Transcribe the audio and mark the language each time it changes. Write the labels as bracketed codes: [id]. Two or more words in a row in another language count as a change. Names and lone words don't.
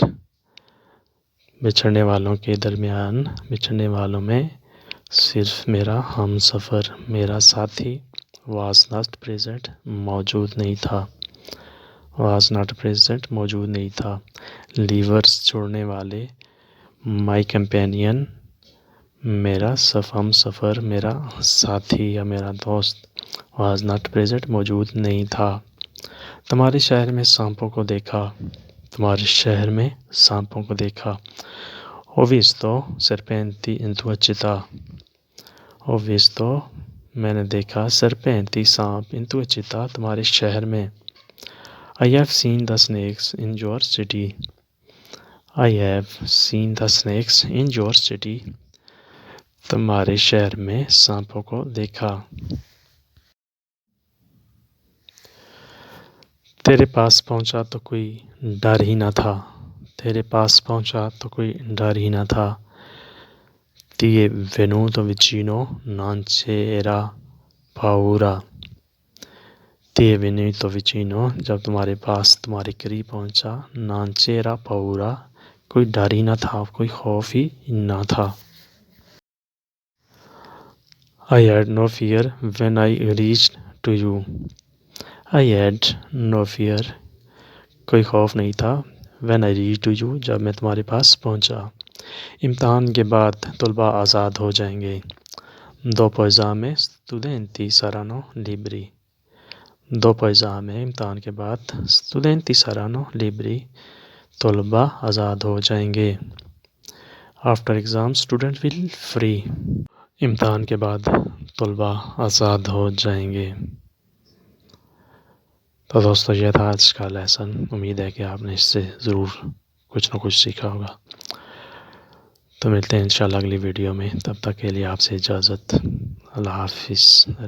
[hi] बिछड़ने वालों के दरमियान, बिछड़ने वालों में सिर्फ मेरा हम सफ़र, मेरा साथी [en] was not present [hi] मौजूद नहीं था, [en] was not present [hi] मौजूद नहीं था। Leavers छोड़ने वाले, [en] my companion [hi] मेरा हम सफ़र, मेरा साथी या मेरा दोस्त [en] was not present [hi] मौजूद नहीं था। तुम्हारे शहर में सांपों को देखा, तुम्हारे शहर में सांपों को देखा। [it] Ho visto serpenti in tua città, ho visto [hi] मैंने देखा [it] serpenti सांप in tua città [hi] तुम्हारे शहर में। [en] I have seen the snakes in your city, I have seen the snakes in your city [hi] तुम्हारे शहर में सांपों को देखा। तेरे पास पहुंचा तो कोई डर ही न था, तेरे पास पहुंचा तो कोई डर ही न था। [it] Ti è venuto vicino non c'era paura, ti è venuto vicino [hi] जब तुम्हारे पास, तुम्हारे करीब पहुंचा। [it] non c'era paura [hi] कोई डर ही न था, कोई खौफ ही न था। [en] I had no fear when I reached to you, I had no fear [hi] कोई खौफ नहीं था। [en] when I reached to you [hi] जब मैं तुम्हारे पास पहुंचा। इम्तहान के बाद तलबा आज़ाद हो जाएंगे। [it] dopo esame studenti saranno liberi, dopo esame [hi] इम्तहान के बाद [it] studenti saranno liberi [hi] तलबा आज़ाद हो जाएंगे। [en] after exam student will free [hi] इम्तहान के बाद तलबा आज़ाद हो जाएंगे। तो दोस्तों ये था आज का लेसन। उम्मीद है कि आपने इससे ज़रूर कुछ ना कुछ सीखा होगा। तो मिलते हैं इंशाल्लाह अगली वीडियो में, तब तक के लिए आपसे इजाज़त।